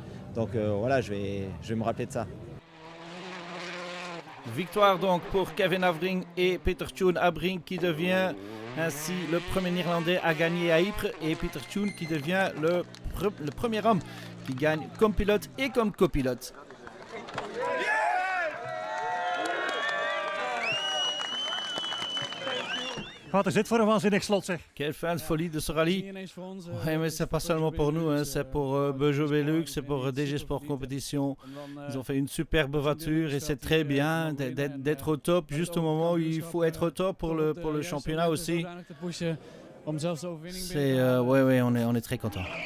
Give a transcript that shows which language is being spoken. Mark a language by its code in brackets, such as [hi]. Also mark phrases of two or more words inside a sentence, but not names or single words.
[fr] Donc voilà, je vais me rappeler de ça. Victoire donc pour Kevin Abrink et Peter Tune. Abrink qui devient ainsi le premier Néerlandais à gagner à Ypres, et Peter Tune qui devient le premier homme qui gagne comme pilote et comme copilote. [nl] Wat is dit voor een waanzinnig slot, zeg. [fr] Quelle fin de folie de ce rallye. Ouais, mais c'est pas seulement pour nous, hein, c'est pour Peugeot Velux, c'est pour DG Sport Compétition. Ils ont fait une superbe voiture et c'est très bien d'être au top juste au moment où il faut être au top pour le championnat aussi. On est très contents.